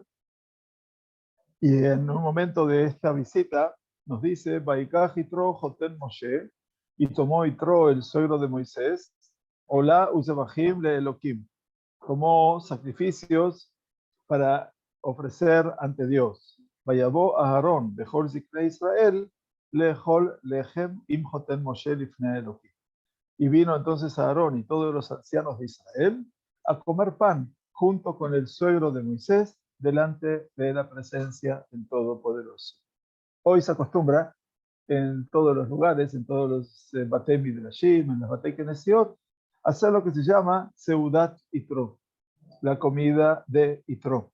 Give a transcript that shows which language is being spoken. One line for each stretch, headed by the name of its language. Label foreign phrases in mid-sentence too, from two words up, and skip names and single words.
Spanish: Y en un momento de esta visita nos dice,
Hebrew: ויקח יתרו חתן משה,
Spanish: y tomó Yitro, el suegro de Moisés,
Hebrew: עלה וזבחים לאלהים,
Spanish: tomó sacrificios para ofrecer ante Dios.
Hebrew: ויבא אהרן, בכל זקני ישראל לאכל לחם עם חתן משה לפני אלהים.
Spanish: Y vino entonces a Aarón y todos los ancianos de Israel a comer pan junto con el suegro de Moisés delante de la presencia del Todopoderoso. Hoy se acostumbra en todos los lugares, en todos los
Hebrew: בתי מדרשים,
Spanish: en los
Hebrew: בתי כנסיות,
Spanish: hacer lo que se llama
Hebrew: סעודת יתרו,
Spanish: la comida de Yitro.